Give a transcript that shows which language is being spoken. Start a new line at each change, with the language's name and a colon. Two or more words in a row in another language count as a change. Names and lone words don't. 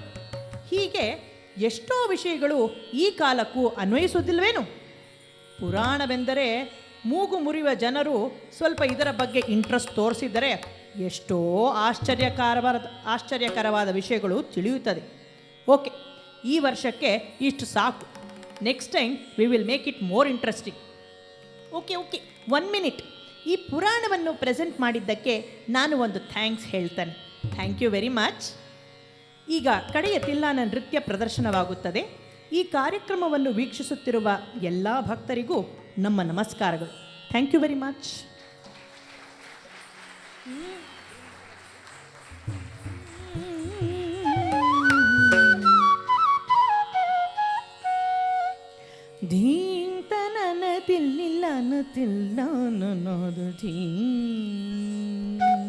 Kannada: ಹೀಗೆ ಎಷ್ಟೋ ವಿಷಯಗಳು ಈ ಕಾಲಕ್ಕೂ ಅನ್ವಯಿಸುವುದಿಲ್ವೇನು? ಪುರಾಣವೆಂದರೆ ಮೂಗು ಮುರಿಯುವ ಜನರು ಸ್ವಲ್ಪ ಇದರ ಬಗ್ಗೆ ಇಂಟ್ರೆಸ್ಟ್ ತೋರಿಸಿದರೆ ಎಷ್ಟೋ ಆಶ್ಚರ್ಯಕರವಾದ ವಿಷಯಗಳು ತಿಳಿಯುತ್ತದೆ. ಓಕೆ, ಈ ವರ್ಷಕ್ಕೆ ಇಷ್ಟು ಸಾಕು.
English: Next time we will make it more interesting. Okay 1 minute.
Kannada: ಈ ಪುರಾಣವನ್ನು ಪ್ರೆಸೆಂಟ್ ಮಾಡಿದ್ದಕ್ಕೆ ನಾನು ಒಂದು ಥ್ಯಾಂಕ್ಸ್ ಹೇಳ್ತೇನೆ.
English: Thank you very much.
Kannada: ಈಗ ಕಡೆಯ ತಿಲ್ಲಾನ ನೃತ್ಯ ಪ್ರದರ್ಶನವಾಗುತ್ತದೆ. ಈ ಕಾರ್ಯಕ್ರಮವನ್ನು ವೀಕ್ಷಿಸುತ್ತಿರುವ ಎಲ್ಲ ಭಕ್ತರಿಗೂ ನಮ್ಮ ನಮಸ್ಕಾರಗಳು.
English: Thank you very much. ಧೀಂ ತನನ ತಿಲ್ಲಿಲ್ಲನ ತಿಲ್ಲಾನನೋದು ಧೀಂ